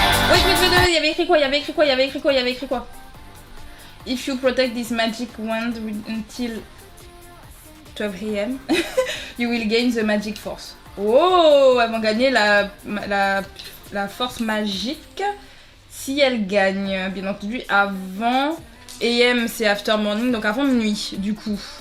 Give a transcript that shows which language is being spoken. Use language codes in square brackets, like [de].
[fr] Wait, il y avait écrit quoi? [en] If you protect this magic wand until 12 AM, you will gain the magic force. [fr] Oh, elles vont gagner la force magique si elles gagnent. Bien entendu, avant AM c'est [en] after morning, [fr] donc avant minuit, du coup.